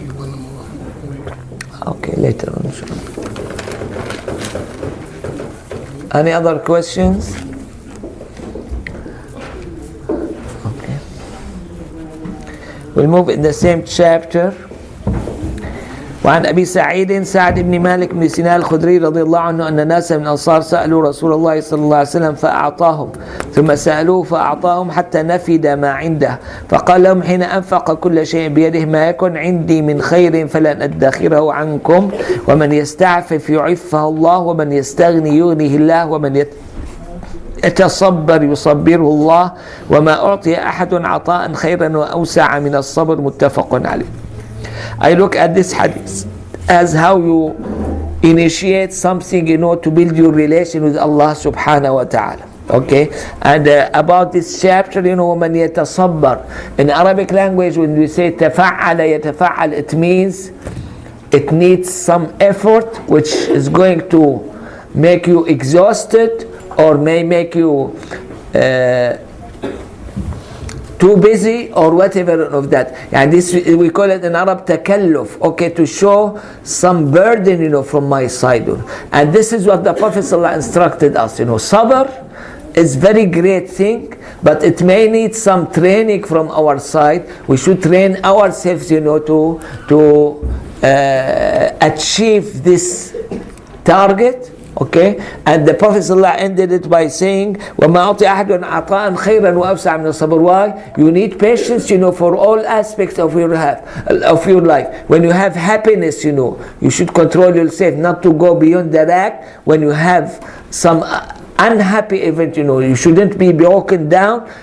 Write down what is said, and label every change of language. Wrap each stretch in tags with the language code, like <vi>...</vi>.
<en>You want them more. Okay, later on, inshallah. Any other questions? Okay. We'll move in the same chapter.</en> <ar>وعن أبي سعيد سعد بن مالك بن سنان الخدري رضي الله عنه أن ناسا من الأنصار سألوا رسول الله صلى الله عليه وسلم فأعطاهم ثم سألوه فأعطاهم حتى نفد ما عنده فقال لهم حين أنفق كل شيء بيده ما يكن عندي من خير فلن أدخره عنكم ومن يستعفف يعفه الله ومن يستغني يغنيه الله ومن يتصبر يصبره الله وما أعطي أحد عطاء خيرا وأوسع من الصبر متفق عليه.</ar> <en>I look at this hadith as how you initiate something, to build your relation with Allah subhanahu wa ta'ala. Okay, and about this chapter,</en> <ar>وَمَنْ يَتَصَبَّرْ.</ar> <en>In Arabic language, when we say</en> <ar>تَفَعَّلَ يَتَفَعَّل,</ar> <en>it means it needs some effort which is going to make you exhausted or may make you too busy or whatever of that. And this we call it in Arab takalluf, okay, to show some burden, from my side. And this is what the Prophet ﷺ instructed us. Sabr is very great thing, but it may need some training from our side. We should train ourselves, to achieve this target. Okay, and the Prophet ﷺ ended it by saying,</en> <ar>وَمَا أَعْطِي أَحَدٌ عَطَاءً خَيْرًا وَأَوْسَعَ مِنَ الصَّبْرِ.</ar> <en>Why? You need patience, for all aspects of your life. When you have happiness, you should control yourself not to go beyond the rack. When you have some unhappy event, you shouldn't be broken down.</en>